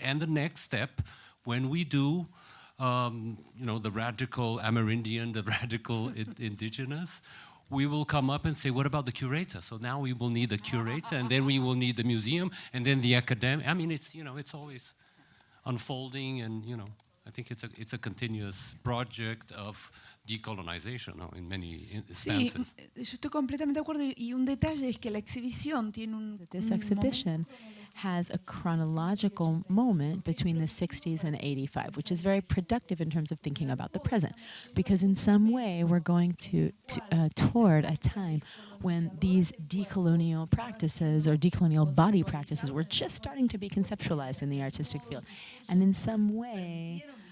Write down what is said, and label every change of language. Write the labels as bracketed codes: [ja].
[en] And the next step, when we do, the radical Amerindian, the radical indigenous, we will come up and say, what about the curator? So now we will need a curator, and then we will need the museum, and then the academic. I mean, it's always unfolding, and I think it's a continuous project of decolonization in many instances. [es] Sí, yo estoy completamente de acuerdo, y un detalle es que la exhibición tiene un [en] This exhibition has a chronological moment between the 60s and 85, which is very productive in terms of thinking about the present, because in some way we're going toward a time when these decolonial practices or decolonial body practices were just starting to be conceptualized in the artistic field. And in some way,